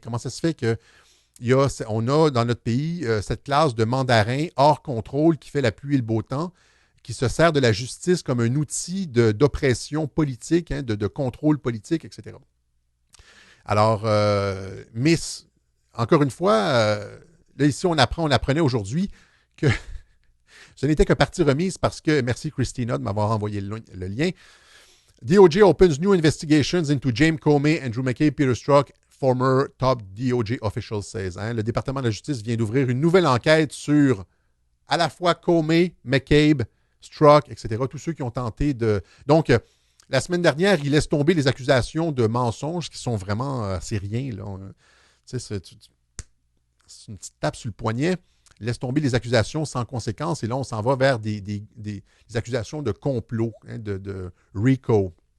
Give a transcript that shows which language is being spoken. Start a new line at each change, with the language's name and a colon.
French: Comment ça se fait qu'on a dans notre pays cette classe de mandarins hors contrôle qui fait la pluie et le beau temps, qui se sert de la justice comme un outil d'oppression politique, hein, de contrôle politique, etc. Alors, mais encore une fois, là ici on apprenait aujourd'hui que ce n'était que partie remise parce que, merci Christina de m'avoir envoyé le lien.
English: DOJ opens new investigations into James Comey, Andrew McCabe, Peter Strzok, former top DOJ officials says.
French: Hein? Le département de la justice vient d'ouvrir une nouvelle enquête sur à la fois Comey, McCabe, Strzok, etc. Tous ceux qui ont tenté de... Donc, la semaine dernière, il laisse tomber les accusations de mensonges qui sont vraiment... c'est rien, là. C'est une petite tape sur le poignet. Il laisse tomber les accusations sans conséquence. Et là, on s'en va vers des accusations de complot, hein, de RICO.